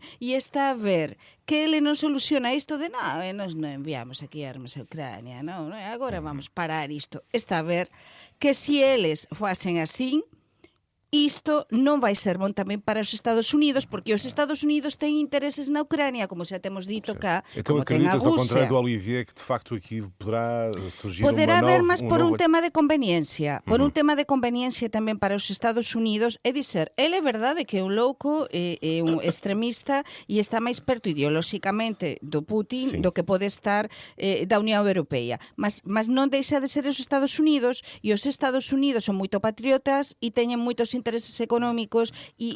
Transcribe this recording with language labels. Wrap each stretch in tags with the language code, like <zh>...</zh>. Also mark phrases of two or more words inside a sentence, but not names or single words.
<gl>E está a ver que ele non soluciona isto de nós non enviamos aquí armas a Ucrania, non?</gl> <pt>Agora vamos parar isto.</pt> <gl>Está a ver que se eles facen así, isto non vai ser bon tamén para os Estados Unidos, porque os Estados Unidos têm intereses na Ucrania, como xa temos dito cá,</gl> <pt>Então</pt> <gl>como ten a</gl> <pt>acreditas, ao contrário Rússia. do Olivier, que de facto aqui poderá surgir</pt> <gl>Poderá haber máis por un novo... tema de conveniencia. Por un tema de conveniencia tamén para os Estados Unidos. É dizer, ele é verdade que é un louco, é un extremista e está máis perto ideolóxicamente do Putin Sí. do que pode estar da Unión Europea. Mas non deixa de ser os Estados Unidos, e os Estados Unidos son moito patriotas e teñen moitos intereses económicos e,</gl>